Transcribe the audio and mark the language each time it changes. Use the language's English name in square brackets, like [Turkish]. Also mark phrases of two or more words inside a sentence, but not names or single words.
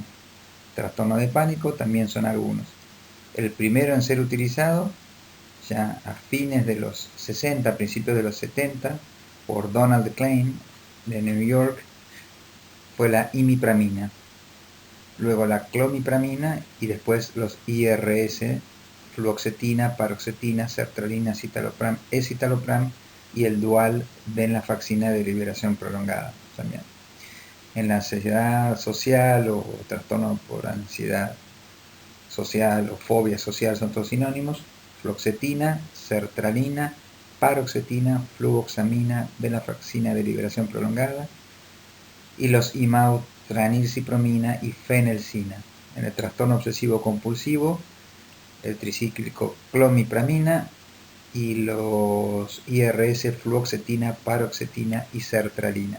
[Spanish] Trastorno de pánico también son algunos. El primero en ser utilizado, ya a fines de los 60, principios de los 70, por Donald Klein de New York, fue la imipramina, luego la clomipramina y después los IRS, fluoxetina, paroxetina, sertralina, citalopram, escitalopram y el dual venlafaxina de liberación prolongada también. En la ansiedad social o trastorno por ansiedad social o fobia social son todos sinónimos: fluoxetina, sertralina, paroxetina, fluvoxamina, venlafaxina de liberación prolongada, y los imaudanilcipromina y fenelcina. En el trastorno obsesivo compulsivo, el tricíclico clomipramina y los IRS, fluoxetina, paroxetina y sertralina.